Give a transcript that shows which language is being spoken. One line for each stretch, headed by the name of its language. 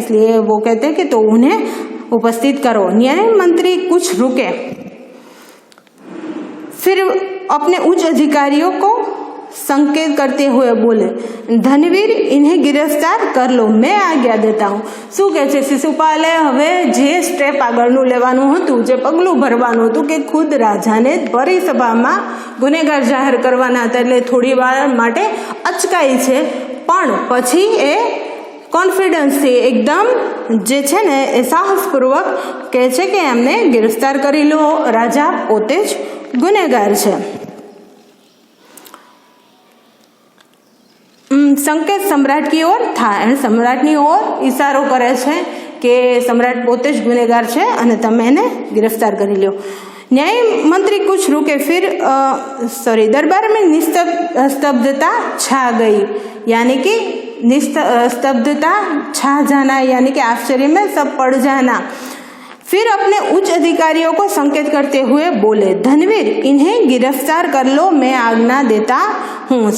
Hindi: इसलिए वो कहते हैं कि तो उन्हें उपस्थित करो। न्याय मंत्री कुछ रुके, फिर अपने उच्च अधिकारियों को संकेत करते हुए बोले, धनवीर इन्हें गिरफ्तार कर लो, मैं आज्ञा देता हूँ।
Gujarati: શું કહે છે શિશુપાલે હવે જે સ્ટેપ આગળનું લેવાનું હતું, જે પગલું ભરવાનું હતું કે ખુદ રાજાને ભરી સભામાં ગુનેગાર જાહેર કરવાના હતા, એટલે થોડી વાર માટે અચકાઈ છે, પણ પછી એ કોન્ફિડન્સથી એકદમ જે છે ને એ સાહસપૂર્વક કહે છે કે એમને गिरफ्तार કરી લો, રાજા પોતે જ ગુનેગાર છે। સંકેત
Hindi: सम्राट की ओर था,
Gujarati: सम्राटની ઓર ઈશારો કરે છે કે सम्राट પોતે જ ગુનેગાર છે અને તમે એને गिरफ्तार કરી લો।
Hindi: न्याय मंत्री कुछ रुके, फिर दरबार में निस्तब्धता छा गई, यानी कि स्तब्धता छा जाना, यानी कि आश्चर्य में सब पड़ जाना। फिर अपने उच्च अधिकारियों को संकेत करते हुए बोले, धनवीर इन्हें गिरफ्तार कर लो, मैं आज्ञा देता हूँ।